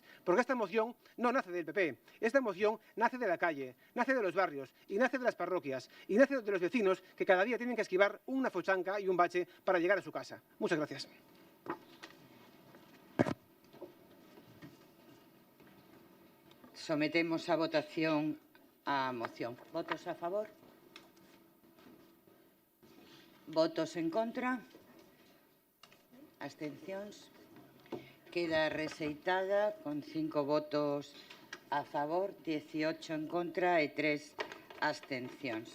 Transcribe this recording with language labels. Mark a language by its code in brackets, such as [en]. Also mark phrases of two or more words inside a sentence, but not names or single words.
[es] Porque esta moción no nace del PP, esta moción nace de la calle, nace de los barrios y nace de las parroquias y nace de los vecinos que cada día tienen que esquivar una fochanca y un bache para llegar a su casa. Muchas gracias. [gl] Sometemos a votación a moción. ¿Votos a favor? ¿Votos en contra? ¿Abstencións? Queda rexeitada con 5 votos a favor, 18 en contra e 3 abstencións.